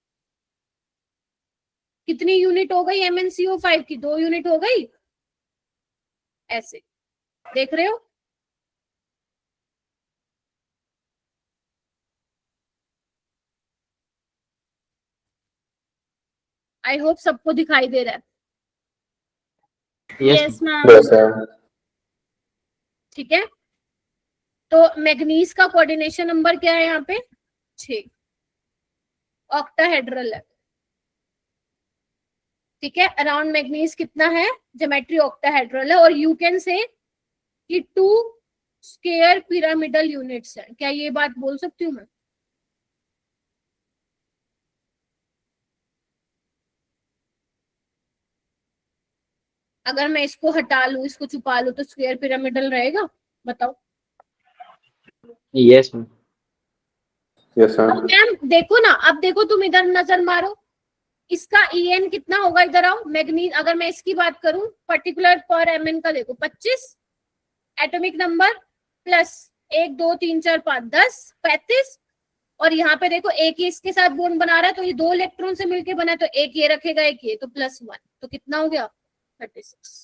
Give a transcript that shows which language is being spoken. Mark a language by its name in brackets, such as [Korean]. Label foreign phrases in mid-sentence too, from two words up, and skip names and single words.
[Hindi] कितनी यूनिट हो गई MnCO5 की, 2 यूनिट हो गई, ऐसे। देख रहे हो, [English] I hope [Hindi] सबको दिखाई दे रहा है। [English] Yes, Yes, ma'am. ma'am. Yes, sir. [Hindi] ठीक है, तो मैग्नीज का [English] coordination number [Hindi] क्या है यहाँ पे, 6, ऑक्टाहेड्रल है। ठीक है, अराउंड मैग्नीज कितना है, [English] geometry octahedral [Hindi] है। और [English] you can say [Hindi] कि 2 [English] square pyramidal units [Hindi] है। क्या ये बात बोल सकती हूँ मैं? अगर मैं इसको हटा लूं, इसको छुपा लूं, तो [English] square pyramidal [Hindi] रहेगा, बताओ। [English] Yes, ma'am. Yes, sir. [Hindi] अब मैम देखो ना, अब देखो तुम इधर नजर मारो, इसका En कितना होगा, इधर आओ। मैग्नीज, अगर मैं इसकी बात करूं पर्टिकुलर पर Mn का, देखो 25 [English] atomic number, [Hindi] प्लस 1 2 3 4 5 10 35। और यहाँ पे देखो एक ही इसके साथ बॉन्ड बना रहा है, तो ये 2 इलेक्ट्रॉन से मिलके बना है, तो एक ये रखेगा, एक ये, तो +1, तो कितना हो गया, 36।